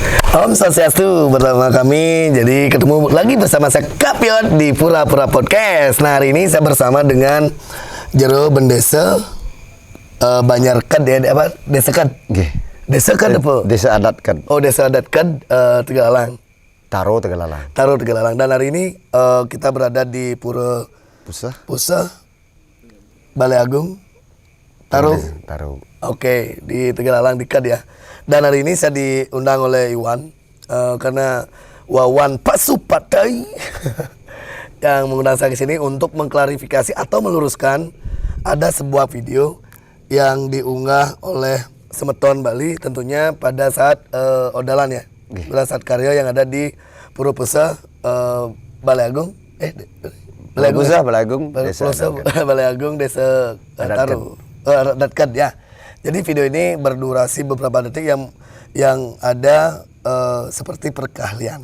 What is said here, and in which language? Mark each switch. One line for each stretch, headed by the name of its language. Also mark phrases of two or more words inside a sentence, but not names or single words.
Indonesian: Om Swastiastu, bersama kami. Jadi ketemu lagi bersama saya Kapiot di Pura-Pura Podcast. Nah, hari ini saya bersama dengan Jero Bendesa Banjarkad ya, apa? Desa Kad. Desa Kad apa? Desa Adat Kad. Oh, Desa Adat Kad, Tegalalang. Taro Tegalalang. Taro Tegalalang. Dan hari ini kita berada di Pura Pusa Balai Agung Taro. Oke, di Tegalalang di Kad ya. Dan hari ini saya diundang oleh Iwan karena Wawan Pasupatai yang mengundang saya ke sini untuk mengklarifikasi atau meluruskan ada sebuah video yang diunggah oleh Semeton Bali tentunya pada saat Odalan ya. Pada saat karya yang ada di Pura Pusa Balai Agung Balai Agung Desa Taro Adat Kad ya. Jadi video ini berdurasi beberapa detik yang ada seperti perkahlian.